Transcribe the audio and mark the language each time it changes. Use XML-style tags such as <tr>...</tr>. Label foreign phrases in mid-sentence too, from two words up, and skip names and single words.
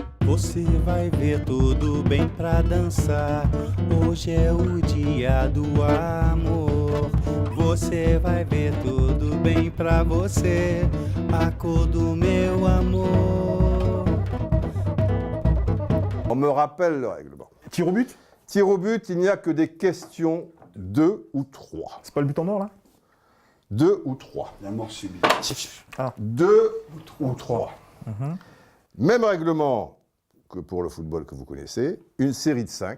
<pt>Você vai ver tudo bem pra dançar. Hoje é o dia do amor. Você vai ver tudo bem pra você. A cor do meu amor.</pt> <fr>On me rappelle le règlement. Tir au but? Tir au but, il n'y a que des questions 2 ou 3. C'est pas le but en or, là? 2 ou 3. La mort subie. 2 ou 3. Même règlement que pour le football que vous connaissez, une série de 5.</fr>